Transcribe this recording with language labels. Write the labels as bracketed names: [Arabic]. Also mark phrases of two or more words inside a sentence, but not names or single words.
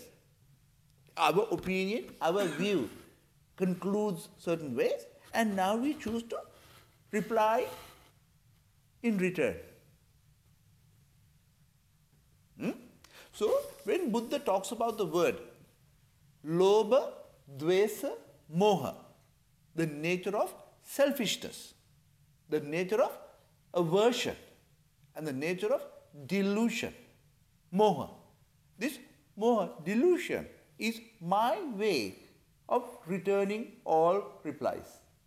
[English] Our opinion, our view concludes certain ways, and now we choose to reply in return. So, when Buddha talks about the word [Pali] lobha, dvesa, moha, [English] the nature of selfishness, the nature of aversion, and the nature of delusion, moha. This moha, delusion, is my way of returning all replies.